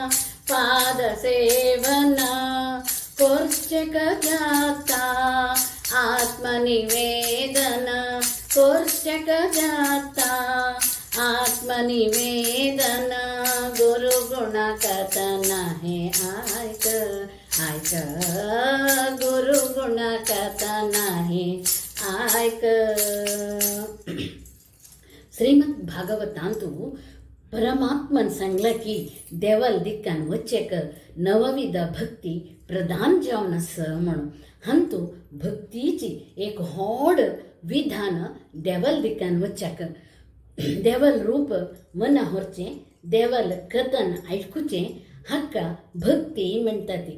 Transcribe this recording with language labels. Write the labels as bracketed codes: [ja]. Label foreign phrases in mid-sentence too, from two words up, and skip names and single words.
[kok] पादसेवन कोर्चक जाता आत्मनिवेदन कोर्चक जाता आत्मनिवेदन गुरुगुण कथन हे ऐक ऐक गुरुगुण कथन हे ऐक. श्रीमद भागवतांतू परमात्मन सांगला की देवाल दिक्कान वच्चेक नवविध भक्ती प्रधान जावन आसा म्हणून. हंतू भक्तीची एक व्हड विधान देवाल दिक्कान वच्चाक देवाल रूप मना व्हरचें देवाल कथन आयकुचें हाका भक्ती म्हणटा ती.